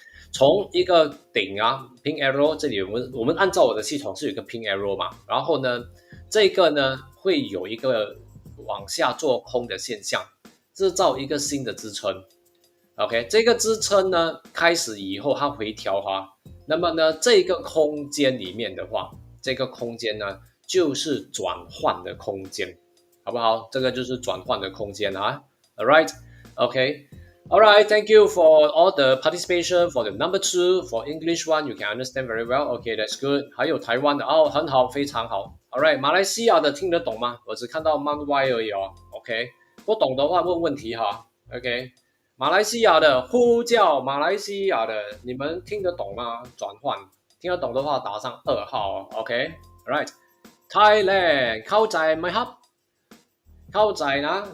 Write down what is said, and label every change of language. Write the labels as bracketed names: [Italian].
[Chinese] 从一个顶pink arrow 这里我们按照我的系统是有一个 pink arrow 嘛，然后呢这个呢会有一个往下做空的现象，制造一个新的支撑。 OK， 这个支撑呢开始以后它回调那么呢这个空间里面的话，这个空间呢就是转换的空间，好不好？这个就是转换的空间 [English] Alright， OK。Alright, thank you for all the participation for the number 2. For English one, you can understand very well. Okay, that's good. [Chinese] 还有台湾的很好，非常好。Alright, 马来西亚的听得懂吗？我只看到 Mount Y 而已OK， 不懂的话问问题OK， 马来西亚的呼叫，马来西亚的你们听得懂吗？转换听得懂的话打上2号OK，Alright， Thailand [Thai] เข้าใจไหมครับ [Chinese] 靠仔呢？